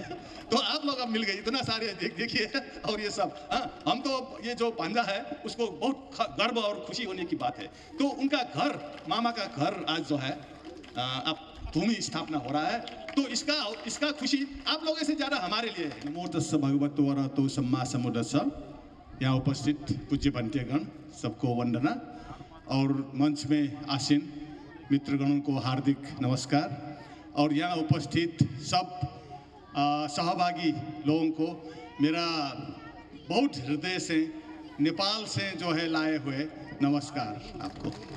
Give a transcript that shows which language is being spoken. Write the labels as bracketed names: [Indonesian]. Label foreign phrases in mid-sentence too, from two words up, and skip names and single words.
[Hindi] तो आप लोग अब मिल गए, इतना सारे देखिए। और ये सब हम तो ये जो पांजा है उसको बहुत गर्व और खुशी होने की बात है। तो उनका घर, मामा का घर आज जो है अब भूमि स्थापना हो रहा है। तो इसका खुशी आप लोगों से ज्यादा हमारे लिए है। [Pali] नमो तस्स भगवतो वरहतो सम्मा सम्बुद्धस्स। [Hindi] यहाँ उपस्थित पूज्य बंटेगण सबको वंदना, और मंच में आसीन मित्रगणों को हार्दिक नमस्कार, और यहाँ उपस्थित सब सहभागी लोगों को मेरा बहुत हृदय से, नेपाल से जो है लाए हुए नमस्कार आपको।